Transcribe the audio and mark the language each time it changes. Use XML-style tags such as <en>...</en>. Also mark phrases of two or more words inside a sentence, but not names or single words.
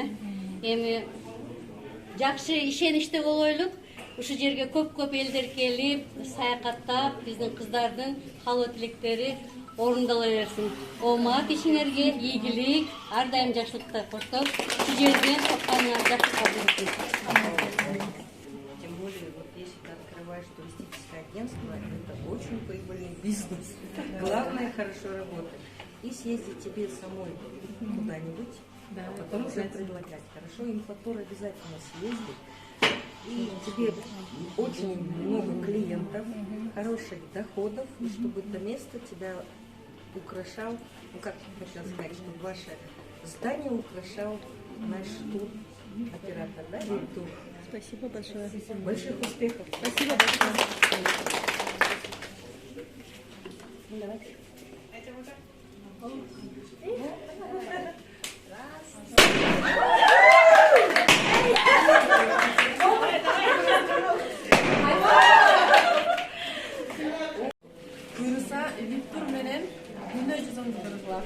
<ky>Эми жакшы ишеничте болойлук. Ушу жерге көп элдер келип, саякаттап, биздин кыздардын каалоо тилектери орундала берсин. Оомат ишиңерге, ийгилик, ар дайым жакшылыкта коштоп, ушу жерден тапканы жакшы кабыл этиңиз.</ky> <ru>Тем более, вот если ты открываешь туристическое агентство, это очень прибыльный бизнес. Главное хорошо работать. и съездить тебе самой куда-нибудь, а потом уже предлагать. Хорошо, инфотур обязательно съездит. И тебе очень много клиентов, хороших доходов, и чтобы это место тебя украшал, ну как хотел сказать, чтобы ваше здание украшал наш тур оператор, да, тур. Спасибо большое. Больших успехов. Спасибо большое. Давайте.</ru> <ky>Buyursa Виктор менен күнөө жүзүңдү кыргыла.</ky>